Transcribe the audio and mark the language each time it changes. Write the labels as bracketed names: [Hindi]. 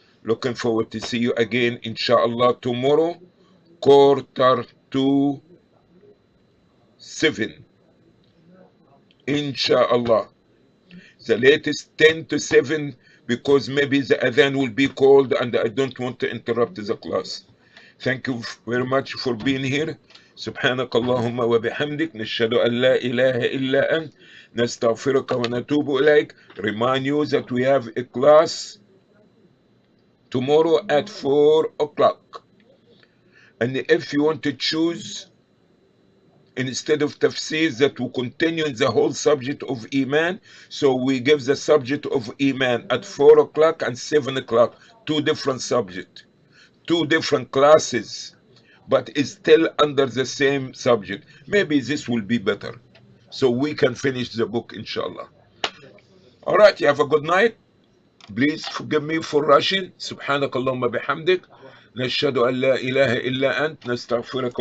[English] Looking forward to see you again, inshallah, tomorrow, 6:45, inshallah. The latest 10 to 7, because maybe the adhan will be called and I don't want to interrupt the class. Thank you very much for being here. [Arabic] سبحانك اللهم وبحمدك نشهد أن لا إله إلا أنت نستغفرك ونتوب إليك. [English] Remind you that we have a class tomorrow at 4 o'clock. And if you want to choose, instead of tafsir, that will continue in the whole subject of Iman, so we give the subject of Iman at 4 o'clock and 7 o'clock, two different subjects, two different classes, but it's still under the same subject. Maybe this will be better, so we can finish the book, inshallah. All right, you have a good night. Please forgive me for rushing. [Arabic] سبحانك اللهم بحمدك نشهد أن لا إله إلا أنت نستغفرك